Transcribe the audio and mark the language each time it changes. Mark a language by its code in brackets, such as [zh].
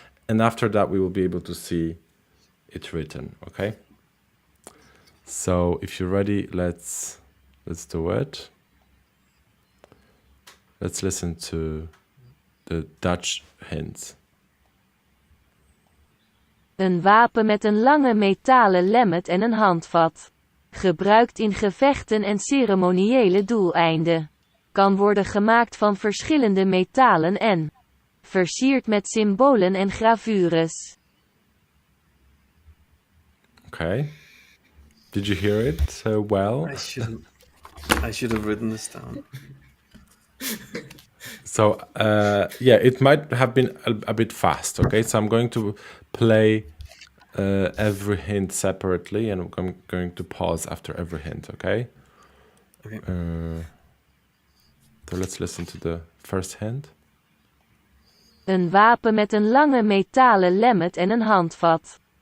[en] And after that, we will be able to see it written. Okay. So if you're ready, let's do it. Let's listen to the Dutch hints. [nl] Een wapen met een lange metalen lemmet en een handvat. Gebruikt in gevechten en ceremoniële doeleinden. Kan worden gemaakt van verschillende metalen en versierd met symbolen en gravures. [en] Okay. Did you hear it well? I should have written this down. So yeah, it might have been a bit fast. Okay, so I'm going to play every hint separately, and I'm going to pause after every hint. Okay. Okay. So let's listen to the first hint. [nl] Een wapen met een lange metalen lemmet en een handvat.